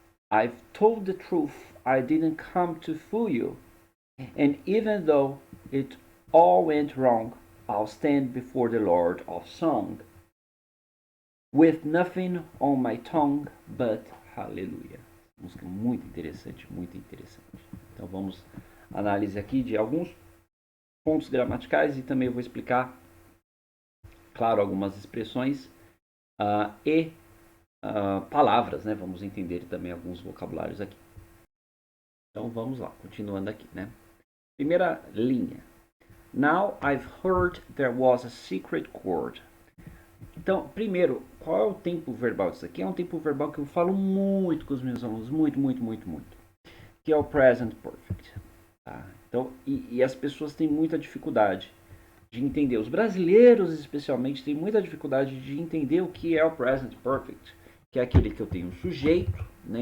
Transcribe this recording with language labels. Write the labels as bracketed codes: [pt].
[en] I've told the truth. I didn't come to fool you. And even though it all went wrong, I'll stand before the Lord of Song with nothing on my tongue but hallelujah. [pt] Música muito interessante, muito interessante. Então vamos análise aqui de alguns pontos gramaticais e também eu vou explicar, claro, algumas expressões e palavras, né? Vamos entender também alguns vocabulários aqui. Então vamos lá, continuando aqui, né? Primeira linha. [en] Now I've heard there was a secret chord. [pt] Então, primeiro, qual é o tempo verbal disso aqui? É um tempo verbal que eu falo muito com os meus alunos, muito, muito, muito, muito. Que é o present perfect. Tá? Então, e as pessoas têm muita dificuldade de entender. Os brasileiros, especialmente, têm muita dificuldade de entender o que é o present perfect, que é aquele que eu tenho o sujeito, né?